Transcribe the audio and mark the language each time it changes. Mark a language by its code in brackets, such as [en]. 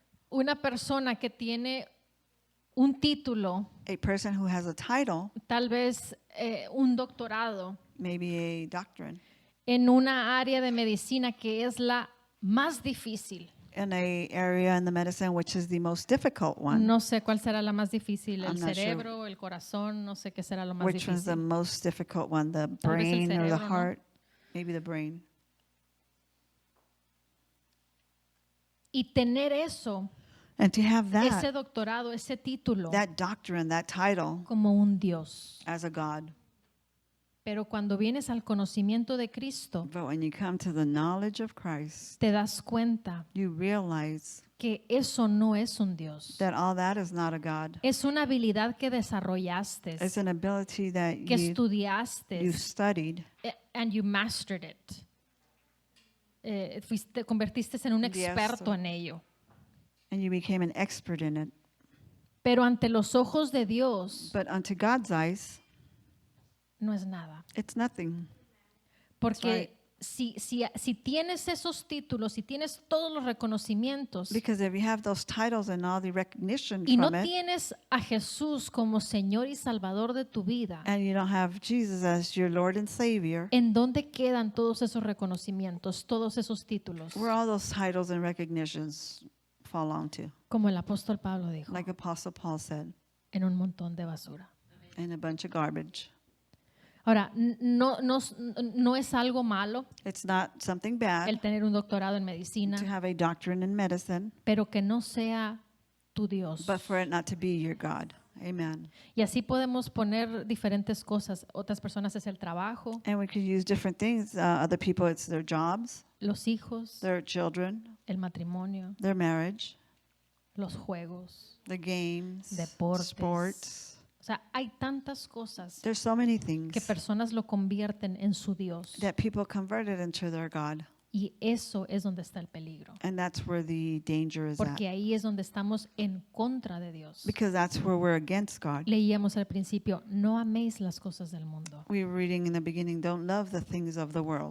[es] Una persona que tiene un título, [en] a person who has a title, [es] tal vez un doctorado [en] maybe a doctrine, [es] en una área de medicina que es la más difícil. [en] in a area in the medicine which is the most difficult one. [es] No sé cuál será la más difícil, el [en] I'm not sure. [es] cerebro, el corazón, no sé qué será lo más [en] Which one's the [es] difícil. [en] most difficult one? The [es] Tal vez el [en] brain or the [es] cerebro, ¿no? [en] heart? Maybe the brain. [es] Y tener eso, [en] And to have [es] ese [en] that, [es] doctorado, ese título, [en] that doctrine, that title [es] como un Dios. [en] as a God. [es] Pero cuando vienes al conocimiento de Cristo, [en] But when you come to the knowledge of Christ, [es] te das cuenta [en] you realize [es] que eso no es un Dios. [en] that all that is not a God. [es] Es una habilidad que desarrollaste, [en] It's an ability that [es] que [en] you [es] estudiaste, [en] studied and you mastered it. [es] Te convertiste en un [en] Yes. [es] experto en ello. [en] and you became an expert in it. [es] Pero ante los ojos de Dios [en] But unto God's eyes, [es] no es nada. [en] it's nothing. [es] Porque si tienes esos títulos, si tienes todos los reconocimientos [en] Because if you have those titles and all the recognition [es] y no [en] from it, [es] tienes a Jesús como Señor y Salvador de tu vida, [en] and you don't have Jesus as your Lord and Savior, [es] ¿en dónde quedan todos esos reconocimientos, todos esos títulos? [en] where all those titles and recognitions fall onto, [es] Como el apóstol Pablo dijo, [en] like Apostle Paul said, [es] en un montón de basura. [en] in a bunch of garbage. [es] Ahora, no es algo malo [en] It's not something bad [es] el tener un doctorado en [en] to [es] medicina, [en] have a doctrine in medicine, [es] pero que no sea tu Dios. [en] but for it not to be your God. Amen. [es] Y así podemos poner diferentes cosas. Otras personas es el trabajo, [en] And we could use different things. Other people, it's their jobs, [es] los hijos, [en] their children, [es] el matrimonio, [en] their marriage, [es] los juegos. [en] the games, [es] Deportes. [en] sports. [es] O sea, hay tantas cosas [en] There's so many [es] que [en] things [es] personas lo convierten en su Dios. [en] that people converted into their God. [es] Y eso es donde está el peligro. [en] And that's where the danger is at. [es] Porque ahí es donde estamos en contra de Dios. [en] Because that's where we're against God. [es] Leíamos al principio, no améis las cosas del mundo. [en] We were reading in the beginning, don't love the things of the world.